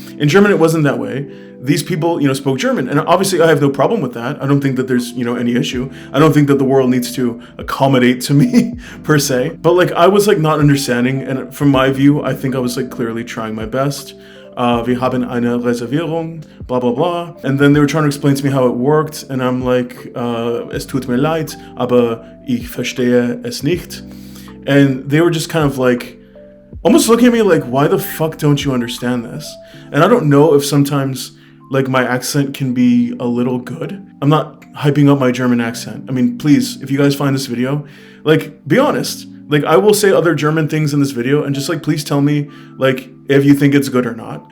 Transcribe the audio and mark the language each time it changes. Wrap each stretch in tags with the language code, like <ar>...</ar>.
<en>In German it wasn't that way. These people, you know, spoke German, and obviously I have no problem with that. I don't think that there's, you know, any issue. I don't think that the world needs to accommodate to me per se. But like I was like not understanding, and from my view, I think I was like clearly trying my best.</en> <de>Wir haben eine Reservierung, blah, blah, blah.</de> <en>And then they were trying to explain to me how it worked. And I'm like,</en> <de>es tut mir leid, aber ich verstehe es nicht.</de> <en>And they were just kind of like, almost looking at me like, why the fuck don't you understand this? And I don't know if sometimes like my accent can be a little good. I'm not hyping up my German accent. I mean, please, if you guys find this video, like, be honest. Like, I will say other German things in this video, and just like, please tell me, like, if you think it's good or not.</en>